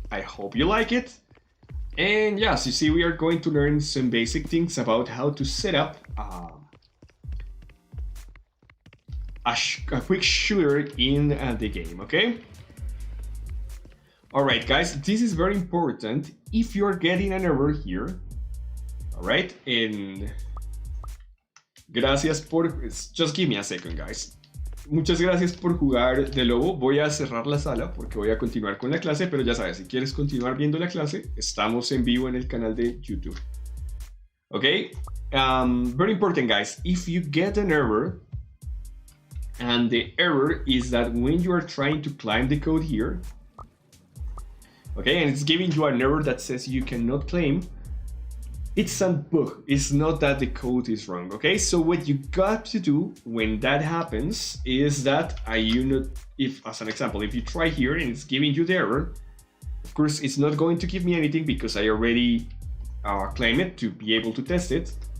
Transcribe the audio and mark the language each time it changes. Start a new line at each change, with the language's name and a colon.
English: I hope you like it. And yes, you see, we are going to learn some basic things about how to set up a quick shooter in the game, okay? Alright guys, this is very important. If you're getting an error here, alright, and
Spanish: gracias por...
English: Just give me a second, guys.
Spanish: Muchas gracias por jugar de lobo. Voy a cerrar la sala porque voy a continuar con la clase, pero ya sabes, si quieres continuar viendo la clase, estamos en vivo en el canal de YouTube.
English: Okay? Very important, guys. If you get an error, and the error is that when you are trying to climb the code here, okay, and it's giving you an error that says you cannot claim, it's a bug. It's not that the code is wrong, okay? So what you got to do when that happens is that if, as an example, if you try here and it's giving you the error, of course, it's not going to give me anything because I already claimed it to be able to test it.